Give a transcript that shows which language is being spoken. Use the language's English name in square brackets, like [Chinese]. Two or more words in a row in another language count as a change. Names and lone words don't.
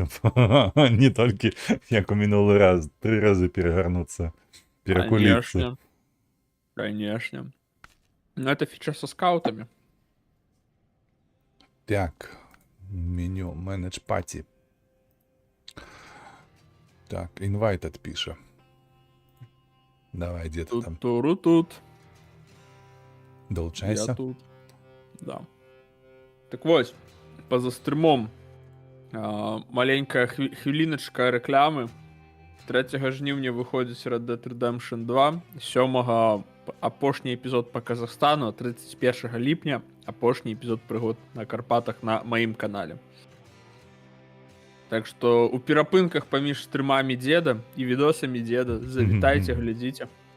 [Belarusian] Не толькі, як у мінулы раз, 3 разы перагарнуцца, перакуліцца. [Russian] Конечно. Ну, это фіча со скаутами. [Belarusian] Так, меню, [English] manage party. [Belarusian] Так, invited піша. Давай, дзе ти там? Тут. [Ukrainian] Долучайся. [Belarusian] Я тут. Да. Так вось, поза стрімом маленькая хвіліначка рэкламы. 3 жніўня выходзіць Red Dead Redemption 2, 7 апошні эпізод па Казахстану, 31 ліпня апошні эпізод прыгод на Карпатах на маім канале. Так што у перапынках паміж стрымамі дзеда і відосамі дзеда завітайце, глядзіце.